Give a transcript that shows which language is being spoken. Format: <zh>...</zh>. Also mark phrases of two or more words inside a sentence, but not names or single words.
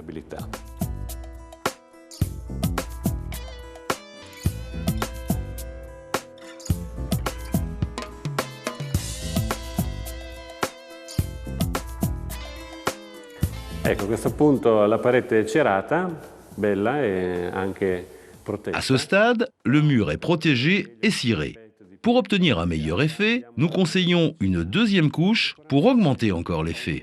<it>Ecco, a questo punto la parete è cerata, bella e anche protetta.</it> <fr>À ce stade, le mur est protégé et ciré. Pour obtenir un meilleur effet, nous conseillons une deuxième couche pour augmenter encore l'effet.</fr>